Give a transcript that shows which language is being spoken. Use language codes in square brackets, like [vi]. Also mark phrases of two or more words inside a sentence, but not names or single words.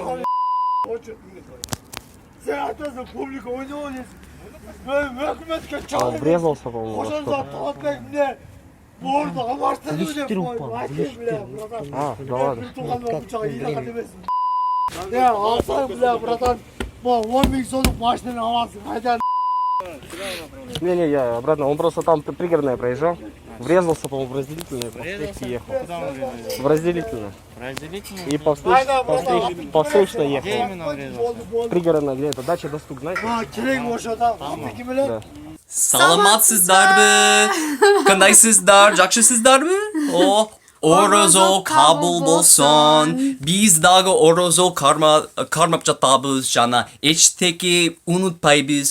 [ru] Он врезался, по-моему, во что-то. А, да ладно. Бля, братан, [ky] 10 000 сомдук машинаны аласың, қайдан? [ru] Не, я обратно. Он просто там пригородное проезжал. Врезался, по-моему, в разделительное, по встречке ехал. В разделительное. И по встречной ехал. Где именно врезался? Пригородное, где это? Дача Достук, знаете? Да. [ky] Саламатсыздарбы? Кандайсыздар? Жакшысыздарбы? О, орозо кабыл болсон. Биз дагы орозо кармап жатабыз жана эчтеки унутпайбыз.